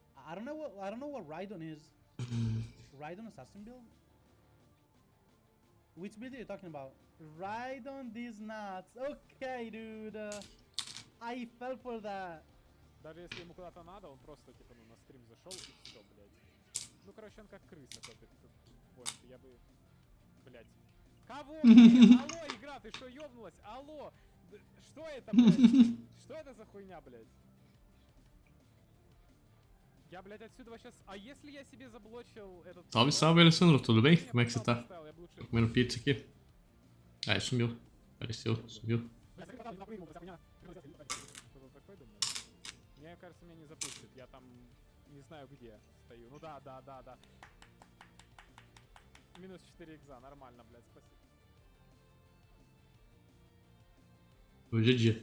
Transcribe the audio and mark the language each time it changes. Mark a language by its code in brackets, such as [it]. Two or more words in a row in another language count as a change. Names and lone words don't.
[en] I don't know what Raidon is. Raidon assassin build? Which build are you talking about? Raidon these nuts. Okay, dude. I fell for that. [ru] Даже если ему куда-то надо, он просто типа на стрим зашел и все, блядь. Ну короче, он как крыса копит поинты. Я бы, блядь. Кого? Алло, игра, ты что, ёбнулась? Алло, что это, блядь? Что это за хуйня, блядь? Я, блядь, отсюда сейчас... А если я себе заблочил этот... [pt] Salve, salve, Alessandro, tudo bem? Como é que você tá? Tô comendo pizza aqui. Ah, ele sumiu. Apareceu, sumiu. [ru] Мне кажется, меня не запустит. Я там не знаю где стою. Ну да. Минус 4 икса, нормально, блядь, спасибо. [pt] Hoje é dia.